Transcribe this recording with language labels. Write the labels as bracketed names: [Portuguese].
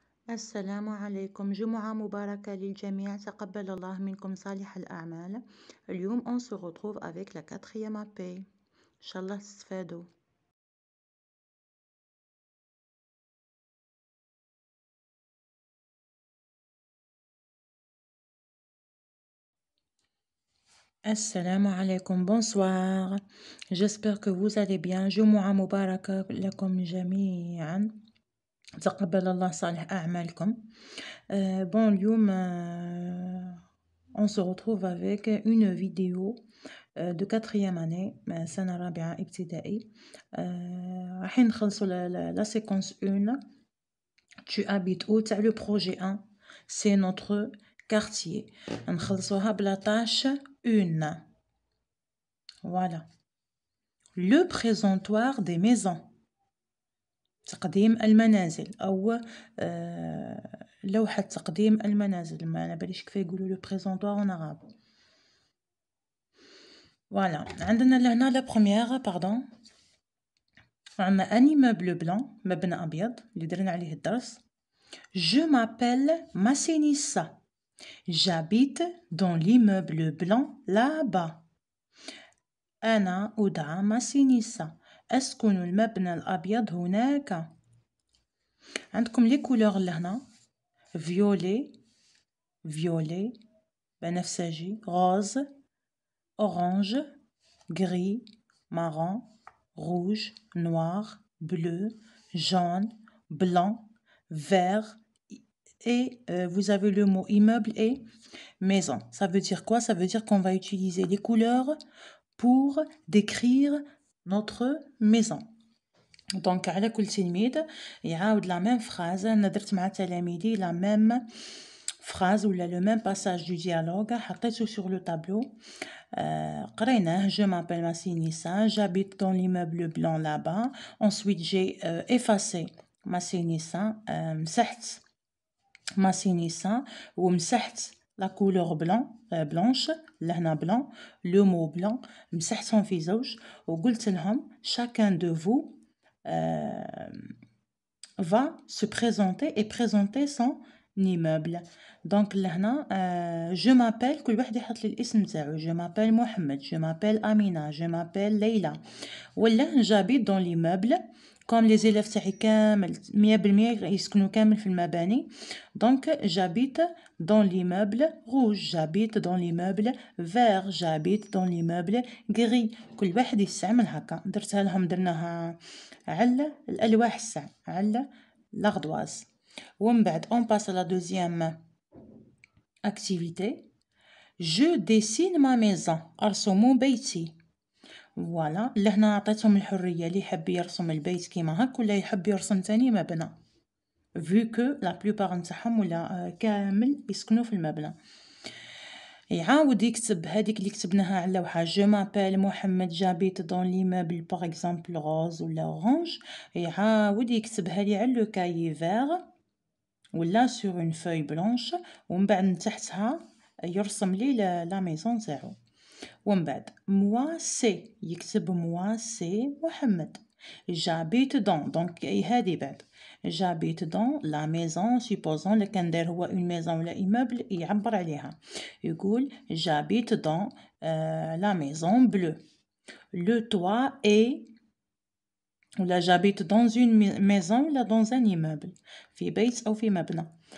[Arabic] السلام عليكم، جمعة مباركة للجميع، تقبل الله منكم صالح الأعمال. اليوم [French] on se retrouve avec la quatrième AP. [Arabic] إنشالله تستفادوا. Assalamu alaikum, [French] bonsoir. J'espère que vous allez bien. [Arabic] جمعة مباركة لكم جميعا. تقبل الله صالح أعمالكم. [French] Bon, [Arabic] اليوم [French] on se retrouve avec une vidéo de quatrième année, [Arabic] سنة رابعة ابتدائي. راح نخلصوا [French] la séquence 1. Tu habites où? [Arabic] تاع [French] le projet 1. C'est notre quartier. [Arabic] نخلصوها بلا tâche 1. [French] Voilà. Le présentoir des maisons. [Arabic] تقديم المنازل أو لوحة تقديم المنازل. ما أنا باليش كيف يقولوا [French] le présentoir [Arabic] en arabe. [French] Voilà. [Arabic] عندنا لهنا la première, pardon. عندنا [French] un immeuble blanc, [Arabic] مبنى أبيض اللي درنا عليه الدرس. [French] Je m'appelle Massinissa. J'habite dans l'immeuble blanc là-bas. [Arabic] أنا أدعى ماسينيسا. أسكن المبنى الأبيض هناك. عندكم لي كولور لهنا. [French] فيولي [Arabic] بنفسجي، [French] غاز، أورانج، gris, marron, rouge, noir, bleu, jaune, blanc, vert et vous avez le mot immeuble et maison. Ça veut dire quoi? Ça veut dire qu'on va utiliser les couleurs pour décrire notre maison. [Arabic] Donc على كل تلميذ يعاود [French] la même phrase. [Arabic] أنا درت مع تلاميذي [French] la même phrase ولا le même passage du dialogue [Arabic] حطيته [French] sur le tableau. [Arabic] قريناه. [French] Je m'appelle Massinissa, j'habite dans l'immeuble blanc là-bas. Ensuite j'ai effacé Massinissa, [Arabic] مسحت Massinissa ومسحت [French] la couleur blanche لهنا blanc, le mot blanc [Arabic] مسحتهم في زوج وقلت لهم [French] chacun de vous va se présenter et présenter son immeuble. [Arabic] Donc لهنا [French] je m'appelle [Arabic] كل واحد يحط لي الاسم تاعو. [French] Je m'appelle محمد, je m'appelle Amina, je m'appelle Leila. [Arabic] ولا [French] j'habite dans l'immeuble comme les élèves [Arabic] تاعي كامل 100% يسكنوا كامل في المباني. [French] Donc j'habite dans l'immeuble rouge, j'habite dans l'immeuble vert, j'habite dans l'immeuble gris. [Arabic] كل واحد يستعمل هكا. درتها لهم درناها على الألواح الساع على l'ardoise. ومن بعد [French] on passe à la deuxième activité. Je dessine ma maison. [Arabic] أرسم بيتي. [French] فوالا. [Arabic] لهنا عطيتهم الحرية اللي يحب يرسم البيت كيما هك ولا يحب يرسم تاني مبنى. [French] vu que la plupart [Arabic] نتاعهم ولا كامل يسكنوا في المبنى. يعاود يكتب هذيك اللي كتبناها على اللوحة. [French] Je m'appelle محمد, j'habite dans l'immeuble par exemple rose ولا orange. [Arabic] يعاود يكتبها لي على [French] le cahier vert [Arabic] ولا [French] sur une feuille blanche [Arabic] ومن بعد من تحتها يرسم لي لا ميزون تاعو. ومن بعد [French] moi c'est يكتب moi c'est محمد. j'habite dans donc هذه بعد j'habite dans la maison supposons [Arabic] اللي كان داير هو [French] une maison ولا immeuble [Arabic] يعبر عليها يقول [French] j'habite dans la maison bleue. le toit est ولا j'habite dans une maison ولا dans un immeuble [Arabic] في بيت أو في مبنى.